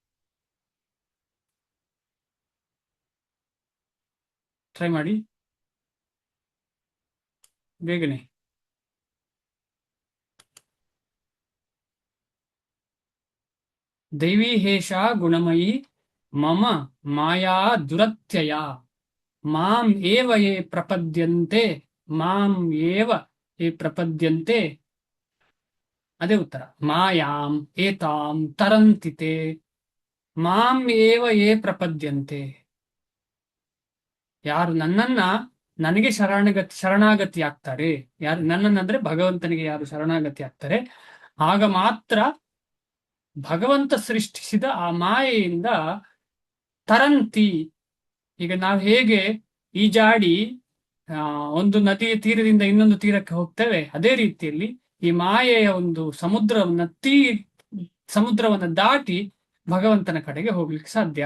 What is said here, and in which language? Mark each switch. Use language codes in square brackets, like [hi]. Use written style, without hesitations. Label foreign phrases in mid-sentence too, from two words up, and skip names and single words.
[kn] ಟ್ರೈ ಮಾಡಿ ಬೇಗನೆ. [sa] ದೈವೀ ಹೇಷ ಗುಣಮಯಿ ಮಮ ಮಾಯಾ ದುರತ್ಯಯ ಮಾಂ ಏವ ಯೇ ಪ್ರಪದ್ಯಂತೆ ಮಾಂ ಏವ ಯೇ ಪ್ರಪದ್ಯಂತೆ. [kn] ಅದೇ ಉತ್ತರ. [sa] ಮಾಯಾಂ ಏತಾಂ ತರಂತಿತೆ ಮಾಂ ಏವ ಯೇ ಪ್ರಪದ್ಯಂತೆ. [kn] ಯಾರು ನನಗೆ ಶರಣಾಗತಿ ಆಗ್ತಾರೆ, ಯಾರು ನನ್ನನ್ನಂದ್ರೆ ಭಗವಂತನಿಗೆ ಯಾರು ಶರಣಾಗತಿ ಆಗ್ತಾರೆ, ಆಗ ಮಾತ್ರ ಭಗವಂತ ಸೃಷ್ಟಿಸಿದ ಆ ಮಾಯೆಯಿಂದ ತರಂತಿ. ಈಗ ನಾವು ಹೇಗೆ ಈಜಾಡಿ ಒಂದು ನದಿಯ ತೀರದಿಂದ ಇನ್ನೊಂದು ತೀರಕ್ಕೆ ಹೋಗ್ತೇವೆ, ಅದೇ ರೀತಿಯಲ್ಲಿ ಈ ಮಾಯೆಯ ಒಂದು ಸಮುದ್ರವನ್ನ ದಾಟಿ ಭಗವಂತನ ಕಡೆಗೆ ಹೋಗ್ಲಿಕ್ಕೆ ಸಾಧ್ಯ.